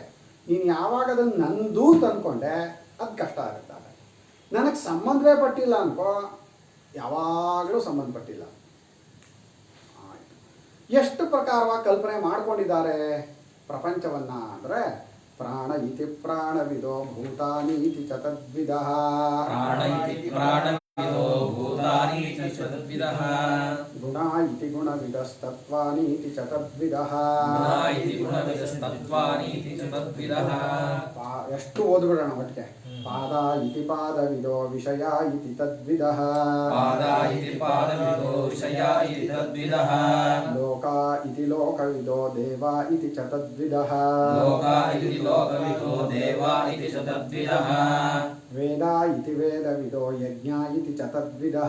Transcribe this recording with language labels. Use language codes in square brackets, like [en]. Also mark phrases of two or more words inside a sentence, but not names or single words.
[kn] ನೀನು ಯಾವಾಗ ಅದನ್ನು ನಂದು ಅಂತ ಅಂದ್ಕೊಂಡೆ ಅದು ಕಷ್ಟ ಆಗುತ್ತೆ. ನನಗೆ ಸಂಬಂಧವೇ ಪಟ್ಟಿಲ್ಲ ಅನ್ಕೋ, ಯಾವಾಗಲೂ ಸಂಬಂಧಪಟ್ಟಿಲ್ಲ. ಎಷ್ಟು ಪ್ರಕಾರವಾಗಿ ಕಲ್ಪನೆ ಮಾಡ್ಕೊಂಡಿದ್ದಾರೆ ಪ್ರಪಂಚವನ್ನ ಅಂದರೆ [sa] ಪ್ರಾಣ ಇತಿ ಪ್ರಾಣವಿದೋ ಭೂತಾನಿ ಇತಿ ಚ ತದ್ವಿದಃ. ಪ್ರಾಣ ಇತಿ ಪ್ರಾಣವಿದೋ ಭೂತಾನಿ ಇತಿ ಚ ತದ್ವಿದಃ. ಗುಣ ಇತಿ ಗುಣವಿದಸ್ತತ್ವಾನಿ ಇತಿ ಚ ತದ್ವಿದಃ. ಗುಣ ಇತಿ ಗುಣವಿದಸ್ತತ್ವಾನಿ ಇತಿ ಚ ತದ್ವಿದಃ. [kn] ಎಷ್ಟು ಓದ್ಬಿಡೋಣ ಒಟ್ಟಿಗೆ. [sa] ಪಾದ ಇತಿ ಪಾದವಿದೋ ವಿಷಯ ಇತಿ ತದ್ವಿದಃ. ಪಾದ ಇತಿ ಪಾದವಿದೋ ವಿಷಯ ಇತಿ ತದ್ವಿದಃ. ಲೋಕ ಇತಿ ಲೋಕವಿದೋ ದೇವ ಇತಿ ಚ ತದ್ವಿದಃ. ಲೋಕ ಇತಿ ಲೋಕವಿದೋ ದೇವ ಇತಿ ಚ ತದ್ವಿದಃ. ವೇದ ಇತಿ ವೇದವಿದೋ ಯಜ್ಞ ಇತಿ ಚ ತದ್ವಿದಃ.